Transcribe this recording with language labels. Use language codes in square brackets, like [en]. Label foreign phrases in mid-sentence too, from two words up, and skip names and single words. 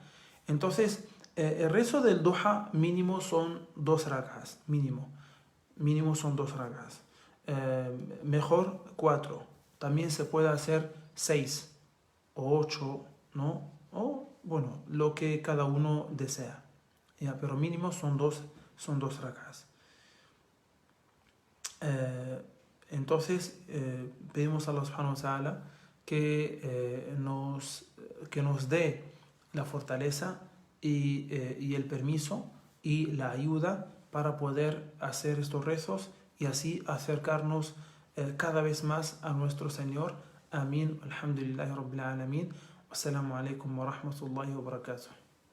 [es] Entonces, el rezo del duha mínimo son 2 rakas, mínimo son 2 rakas, mejor 4, también se puede hacer 6 o 8, ¿no? O, bueno, lo que cada uno desea, ¿ya? Pero mínimo son 2 rakas. Entonces, pedimos a Allah [ar] سبحانه وتعالى [es] que nos dé la fortaleza y el permiso y la ayuda para poder hacer estos rezos y así acercarnos cada vez más a nuestro Señor. Amén. [ar] الحمد لله رب العالمين. والسلام عليكم ورحمة الله وبركاته.